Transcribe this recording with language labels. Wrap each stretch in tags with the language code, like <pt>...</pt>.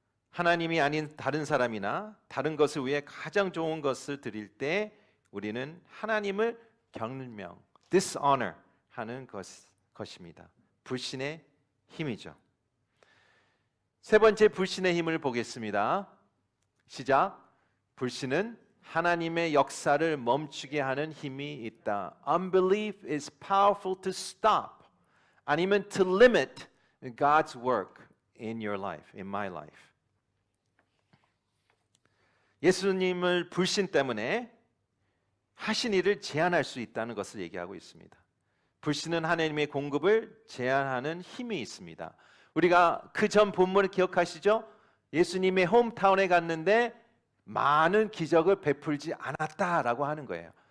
<ko>하나님이 아닌 다른 사람이나 다른 것을 위해 가장 좋은 것을 드릴 때 우리는 하나님을 경멸, dishonor 하는 것입니다. 불신의 힘이죠. 세 번째 불신의 힘을 보겠습니다. 시작. 불신은 하나님의 역사를 멈추게 하는 힘이 있다.</ko> <en>Unbelief is powerful to stop,</en> <ko>아니면</ko> <en>to limit God's work in your life, in my life.</en> <ko>예수님을 불신 때문에 하신 일을 제한할 수 있다는 것을 얘기하고 있습니다. 불신은 하나님의 공급을 제한하는 힘이 있습니다. 우리가 그 전 본문을 기억하시죠? 예수님의 홈타운에 갔는데 많은 기적을 베풀지 않았다라고 하는 거예요.</ko>